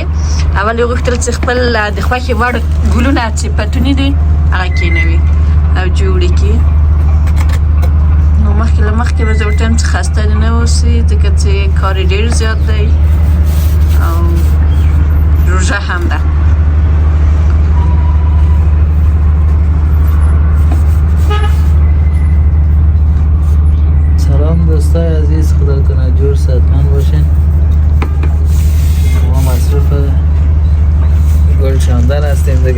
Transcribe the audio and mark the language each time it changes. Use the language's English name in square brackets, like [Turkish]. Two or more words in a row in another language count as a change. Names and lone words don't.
[Pashto] اول یې غوښتل چې خپل د خوښې وړ ګلونه چې پتوني دي هغه کینوي او جوړې کړي. نو مخکې له مخکې به زه ورته وایم چې خسته دې نه اوسي ځکه چې کار یې ډېر زیات دی او روژه هم ده. [Persian] سلام دوستای عزیز، خدا کنه جور صحتمند باشین. ما مصروف گل شاندن هستیم دیگه.